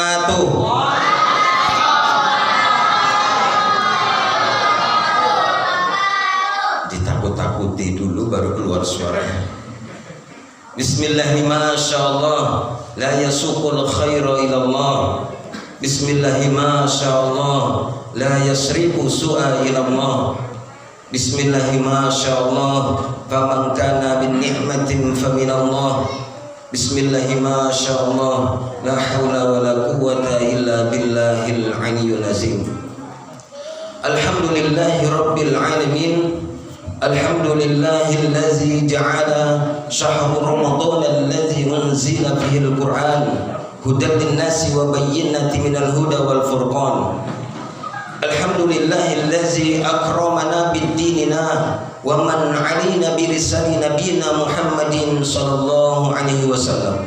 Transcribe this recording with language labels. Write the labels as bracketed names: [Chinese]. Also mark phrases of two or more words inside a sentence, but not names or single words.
[Arabic] wabarakatuh. [Indonesian] Ditakut-takuti dulu baru keluar suaranya. [Arabic] بسم الله ما شاء الله لا يسوق الخير إلا الله. بسم الله ما شاء الله لا يصرف السوء إلا الله. بسم الله ما شاء الله فمن كان بنعمة فمن الله. بسم الله ما شاء الله لا حول ولا قوة إلا بالله العلي العظيم. الحمد لله رب العالمين. الحمد لله الذي جعل شهر رمضان الذي أنزل فيه القرآن هدى للناس وبينات من الهدى والفرقان. الحمد لله الذي أكرمنا بالدين ومن علينا بلسان نبينا محمد صلى الله عليه وسلم.